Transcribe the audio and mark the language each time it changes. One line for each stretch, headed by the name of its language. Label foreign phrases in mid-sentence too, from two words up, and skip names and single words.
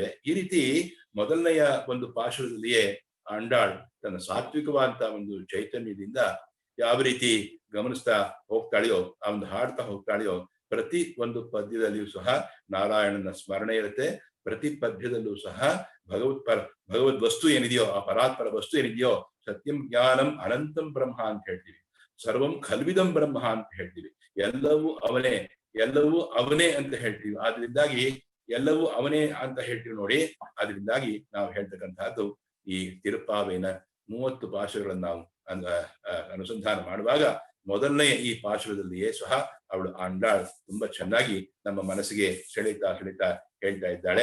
Kannada: ಈ ರೀತಿ ಮೊದಲನೆಯ ಒಂದು ಪಾಶುರದಲ್ಲಿಯೇ ಆಂಡಾಳ್ ತನ್ನ ಸಾತ್ವಿಕವಾದಂತ ಒಂದು ಚೈತನ್ಯದಿಂದ ಯಾವ ರೀತಿ ಗಮನಿಸ್ತಾ ಹೋಗ್ತಾಳೆಯೋ, ಆ ಒಂದು ಹಾಡ್ತಾ ಹೋಗ್ತಾಳೆಯೋ, ಪ್ರತಿ ಒಂದು ಪದ್ಯದಲ್ಲಿಯೂ ಸಹ ನಾರಾಯಣನ ಸ್ಮರಣೆ ಇರುತ್ತೆ. ಪ್ರತಿ ಪದ್ಯದಲ್ಲೂ ಸಹ ಭಗವದ್ ವಸ್ತು ಏನಿದೆಯೋ, ಆ ಪರಾತ್ಪರ ವಸ್ತು ಏನಿದೆಯೋ,
Sanskrit: ಸತ್ಯಂ ಜ್ಞಾನಂ ಅನಂತಂ ಬ್ರಹ್ಮ
Kannada: ಅಂತ ಹೇಳ್ತೀವಿ,
Sanskrit: ಸರ್ವಂ ಖಲ್ವಿದಂ ಬ್ರಹ್ಮ
Kannada: ಅಂತ ಹೇಳ್ತೀವಿ, ಎಲ್ಲವೂ ಅವನೇ, ಎಲ್ಲವೂ ಅವನೇ ಅಂತ ಹೇಳ್ತೀವಿ. ಆದ್ರಿಂದಾಗಿ ಎಲ್ಲವೂ ಅವನೇ ಅಂತ ಹೇಳ್ತೀವಿ ನೋಡಿ. ಆದ್ರಿಂದಾಗಿ ನಾವು ಹೇಳ್ತಕ್ಕಂತಹದ್ದು ಈ ತಿರುಪ್ಪಾವೆನ 30 ಪಾಶುರಗಳನ್ನು ನಾವು ಅನುಸಂಧಾನ ಮಾಡುವಾಗ ಮೊದಲನೇ ಈ ಪಾಶುರದಲ್ಲಿಯೇ ಸಹ ಅವಳು ಆಂಡಾಳ್ ತುಂಬಾ ಚೆನ್ನಾಗಿ ನಮ್ಮ ಮನಸ್ಸಿಗೆ ಸೆಳೆತಾ ಹೇಳ್ತಾ ಇದ್ದಾಳೆ.